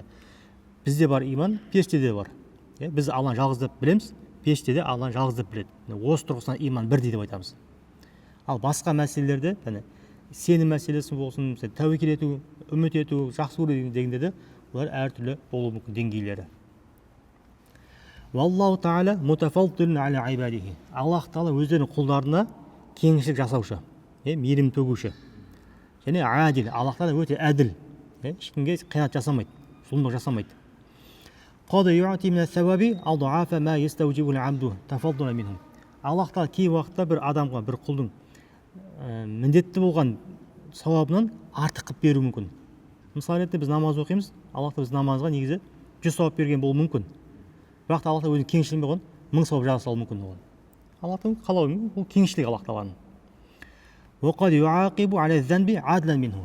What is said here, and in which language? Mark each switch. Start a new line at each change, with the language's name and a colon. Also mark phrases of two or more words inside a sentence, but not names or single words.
Kazakh: Бізде бар иман, періштеде бар. Біз Алланы жалғыз деп білеміз, періштеде Алланы жалғыз деп біледі. Осы тұрғысынан иман бірдей деп айтамыз. Ал басқа мәселелерде, сенім мәселесі болсын, тәуекел ету, үміт ету, жақсы көру дегенде де бұлар әртүрлі болуы мүмкін деңгейлері.
Arabic: والله تعالى متفضل على عباده.
Kazakh: Аллах тағала өздерінің құлдарына кеңшілік жасаушы, мейірім төгуші. Және адил, Аллах тағала өте әділ, ешкімге қиянат жасамайды, зұлымдық жасамайды.
Arabic: قد يعطي من الثواب أضعاف ما يستوجب العبد تفضلا منه.
Kazakh: Аллах тағала кей уақытта бір адамға, бір құлдың міндетті болған сауабынан артық қылып беруі мүмкін. Мысалы ретінде біз намаз оқимыз, Аллах та біз намазға негізі 100 сауап берген болуы мүмкін. Бірақ та Аллах та өзінің кеңшілігі болған 1000 сауап жаза салуы мүмкін оған. Аллахтың қалауы бұл кеңшілік Аллах тағаланың.
Arabic: وقد يعاقب على الذنب عدلا منه.